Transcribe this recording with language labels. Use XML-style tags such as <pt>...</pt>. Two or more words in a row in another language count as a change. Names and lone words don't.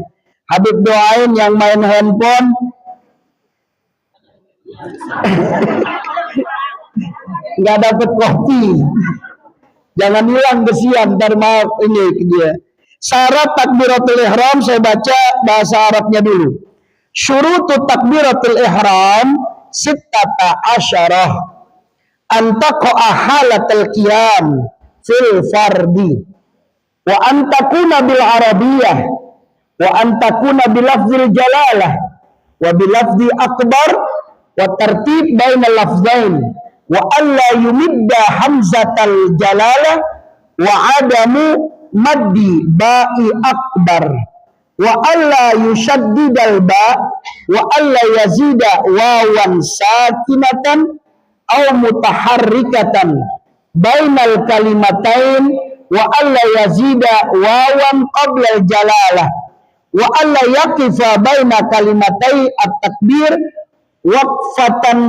<id>Habib doain yang main handphone nggak dapat kopi, jangan hilang kesian, ntar maaf ini dia. Syarat takbiratul ihram saya baca bahasa Arabnya dulu.</id> <ar>شروط تكبيرة الإحرام ستة عشر أن تقع حالة القيام في الفرض وأن تكون بالعربية وأن تكون بلفظ الجلالة وبلفظ أكبر و ترتيب بين اللفظين وألا يمد همزة الجلالة وعدم مد باء أكبر وألا يشدد الباء وألا يزيد واوا ساكنة أو متحركة بين الكلمتين وألا يزيد واوا قبل الجلالة وألا يقف بين كلمتي التكبير وقفة</ar>